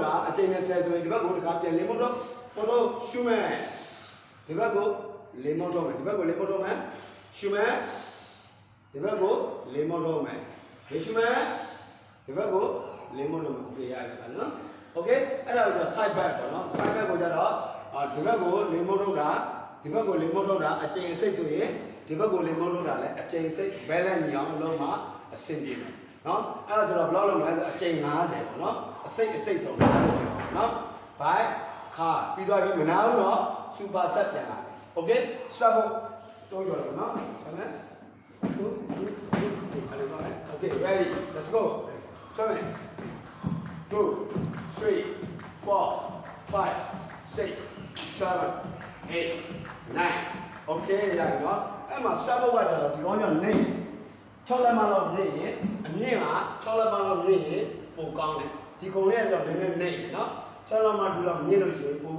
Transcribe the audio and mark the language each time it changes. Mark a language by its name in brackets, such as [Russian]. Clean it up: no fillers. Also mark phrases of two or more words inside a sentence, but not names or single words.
[Burmese] တာအချိန်20ဆိုရင်ဒီဘက်ကိုတစ်ခါပြန်လေးမော့တော့ရှူမယ်ဒီဘက်ကိုလေးမော့တော့မယ်ဒီဘက်ကိုလေးမော့တော့မယ်ရှူမယ်ဒီဘက်ကိုလေးမော့တော့မယ် လေးရှူမယ်ဒီဘက်ကိုလေးမော့တော့မယ်ပြရတယ်နော်โอเคအဲ့ဒါကိုကျ [English] side back [Burmese] ပေါ့နော် [English] side back [Burmese] ကိုကျတော့ဒီဘက်ကိုလေးမော့ထုတ်တာဒီဘက်ကိုလေးမော့ထုတ်တာအချိန်စိတ်ဆိုရင်ဒီဘက်ကိုလေးမော့ထုတ်တာလည်းအချိန်စိတ် balance ညီအောင်လုံးမှာအဆင်ပြေမယ်နော်အဲ့ဒါဆိုတော့ဘယ်လောက်လုံးမလဲအချိန်50ပေါ့နော်အစိတ်ဆို50ပေါ့နော် by ခါပြီးသွားပြီမနာဘူးနော် [English] super set [Burmese] ပြန်လာတယ်โอเค start ဖို့တော့ကြော်လို့နော်ဟုတ်မယ် အဲ့လိုပါမယ် [English] okay ready let's go [Burmese] ဆွဲမယ်2 3 4 5 6 7 8 9 okay ရပြီနော်အဲ့မှာ start ဖို့ကကျတော့ဒီကောင်းကြောင့်နေ6လက်မလောက်မြင့်ရင်အမြင့်က6လက်မလောက်မြင့်ရင်ပိုကောင်းတယ်ဒီခုံလေးကတော့နည်းနည်းနေတယ်နော်6လက်မတူလောက်မြင့်လို့ရှိရင်ပို့